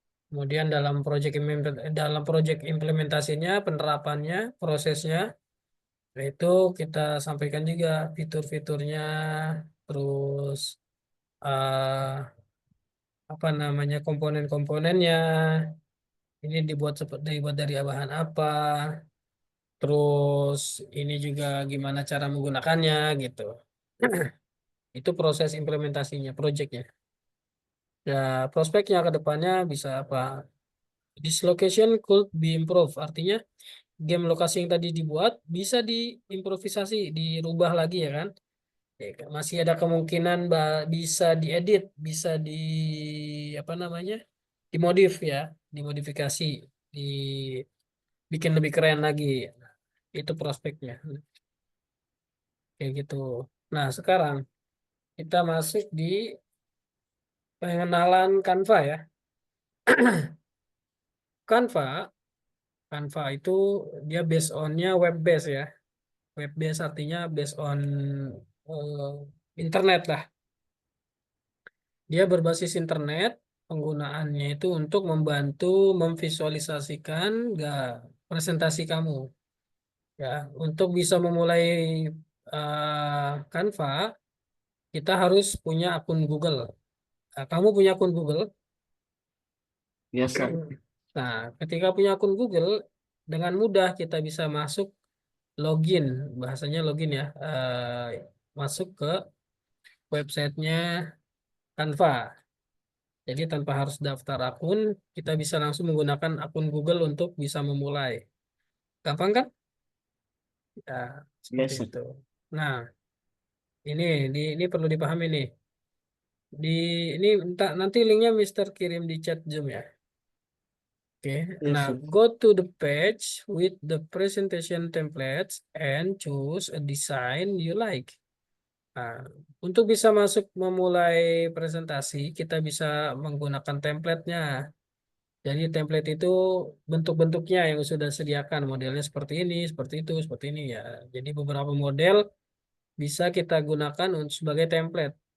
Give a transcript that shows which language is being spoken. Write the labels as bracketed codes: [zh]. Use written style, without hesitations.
[id] Kemudian dalam proyek implementasinya, penerapannya, prosesnya, itu kita sampaikan juga fitur-fiturnya, terus eh, apa namanya komponen-komponennya, ini dibuat dari bahan apa, terus ini juga gimana cara menggunakannya gitu. Itu proses implementasinya, proyeknya. Ya, prospeknya ke depannya bisa apa? [en] This location could be improved. [id] Artinya game lokasi yang tadi dibuat bisa diimprovisasi, dirubah lagi ya kan? Ya, masih ada kemungkinan bisa diedit, bisa apa namanya? Dimodif ya, dimodifikasi, dibikin lebih keren lagi. Nah, itu prospeknya. Kayak gitu. Nah, sekarang kita masuk di pengenalan Canva ya. Canva, Canva itu dia based on-nya web based ya. Web based artinya based on eh, internet lah. Dia berbasis internet, penggunaannya itu untuk membantu memvisualisasikan presentasi kamu. Ya, untuk bisa memulai Canva, kita harus punya akun Google. Nah, kamu punya akun Google. Biasa. Nah, ketika punya akun Google, dengan mudah kita bisa masuk login, bahasanya login ya, masuk ke websitenya Canva. Jadi tanpa harus daftar akun, kita bisa langsung menggunakan akun Google untuk bisa memulai. Gampang kan? Ya, seperti Biasa. itu. Nah, ini perlu dipahami nih. Di ini nanti linknya Mister kirim di chat Zoom ya. Oke. Nah, Biasa. [en] go to the page with the presentation templates and choose a design you like. [id] Nah, untuk bisa masuk memulai presentasi, kita bisa menggunakan template-nya. Jadi template itu bentuk-bentuknya yang sudah disediakan, modelnya seperti ini, seperti ini ya. Jadi beberapa model bisa kita gunakan sebagai template.